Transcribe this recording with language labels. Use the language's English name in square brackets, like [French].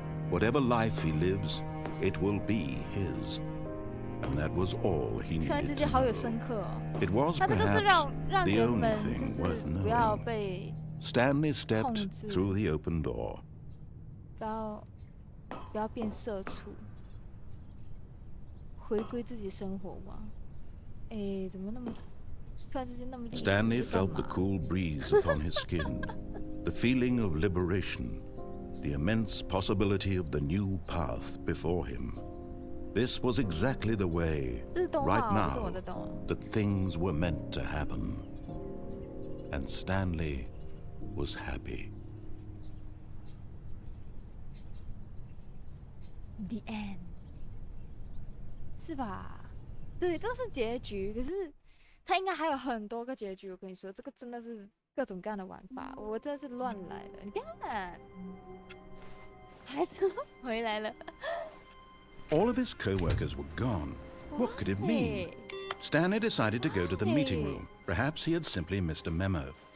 [English] Whatever life he lives, it will be his. And that was all he needed to know. It was perhaps the only thing worth knowing. Stanley stepped through the open door. [Chinese] 不要变社畜，回归自己生活吗？怎么那么突然之间那么 [English] ？Stanley felt the cool breeze upon his skin, the feeling of liberation, the immense possibility of the new path before him. This was exactly the way, right now, that things were meant to happen. And Stanley was happy. The end. [Chinese] 是吧？对，这是结局。可是它应该还有很多个结局。我跟你说，这个真的是各种各样的玩法，我真的是乱来的。你看，还是回来了。 [English] All of his co-workers were gone. What could it mean? Stanley decided to go to the meeting room. Perhaps he had simply missed a memo.